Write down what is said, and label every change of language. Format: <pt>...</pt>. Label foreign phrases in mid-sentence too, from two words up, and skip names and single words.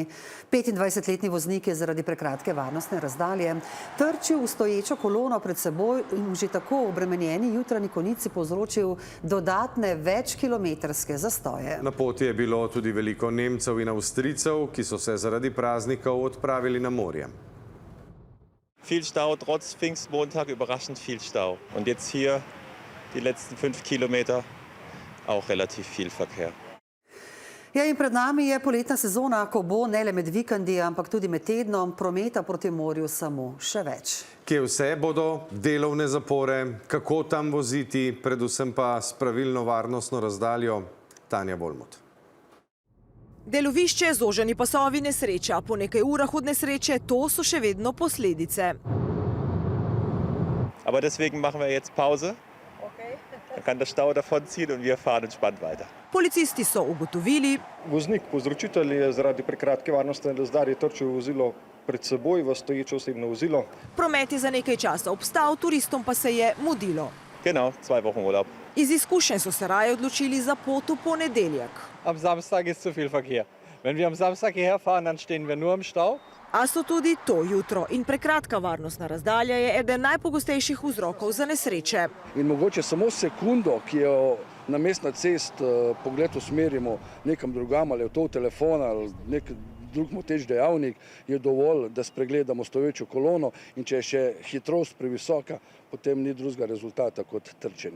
<sl>25-letni voznik je zaradi prekratke varnostne razdalje trčil v stoječo kolono pred seboj in že tako obremenjeni jutranji konici povzročil dodatne večkilometrske zastoje. Na poti je bilo tudi veliko Nemcev in Avstrijcev, ki so se zaradi praznikov odpravili na morje.</sl> <de>Viel Stau, trotz Pfingstmontag überraschend viel Stau. Und jetzt hier die letzten 5 Kilometer auch relativ viel Verkehr. Ja,</de> <sl>in pred nami je poletna sezona, ko bo ne le med vikendi, ampak tudi med tednom prometa proti morju samo še več. Kje vse bodo delovne zapore, kako tam voziti, predvsem pa s pravilno varnostno razdaljo? Tanja Volmut. Delovišče, zoženi pasovi, nesreča. Po nekaj urah od nesreče, to so še vedno posledice.</sl> <de>Aber deswegen machen wir jetzt Pause. Dann kann der Stau davonziehen und wir fahren entspannt weiter.</de> <sl>Policisti so ugotovili, Voznik, povzročitelj, je zaradi prekratke varnostne razdalje trčil vozilo pred seboj v stoječe osebno vozilo. promet je za nekaj časa obstal, turistom pa se je mudilo.</sl> <de>Genau, 2 Wochen Urlaub.</de> <sl>Iz izkušenj so se raje odločili za pot v ponedeljek.</sl> <de>Am Samstag ist zu viel Verkehr. Wenn wir am Samstag hierher fahren, dann stehen wir nur im Stau.</de> <sl>A so tudi to jutro in prekratka varnostna razdalja je eden najpogostejših vzrokov za nesreče. In mogoče samo sekundo, ki jo na mestna cest pogled usmerimo nekam drugam, ali v to telefon ali nek drug moteč dejavnik, je dovolj, da spregledamo stoječo kolono, in če je še hitrost previsoka, potem ni drugega rezultata kot trčenje.</sl>